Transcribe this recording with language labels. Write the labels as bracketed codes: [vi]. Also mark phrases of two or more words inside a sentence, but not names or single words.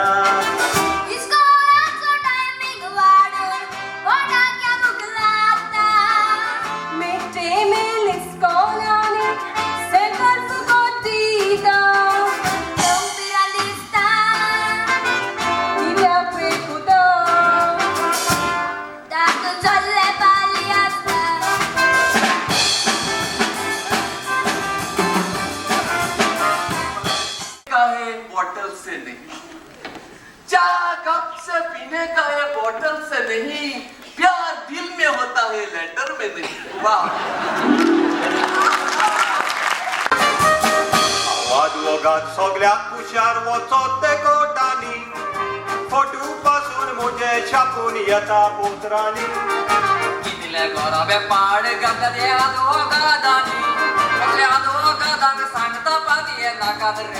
[kok] इस्कोलाचो टायमिंग वाडून कोणाक भूक लागता [en] mid-day meal [kok] इस्कोलांनी सेकल फुकट दिता दमपिरा दिसता कित्याक वेकुता तातूंत चल्ले पाली आसता [hi] बोतल से नहीं चाय कप से पीने का है बोतल से नहीं प्यार दिल में होता है लेटर में नहीं वाह [kok] वादवोगात सगळ्याक कुशार वचत ते कोटांनी फोटू पासून तुझे छापून येता पोत्रांनी कितले गरोबे पाड घातले त्या दोगादांनी त्या दोगादांक सांगता पाती नाका रे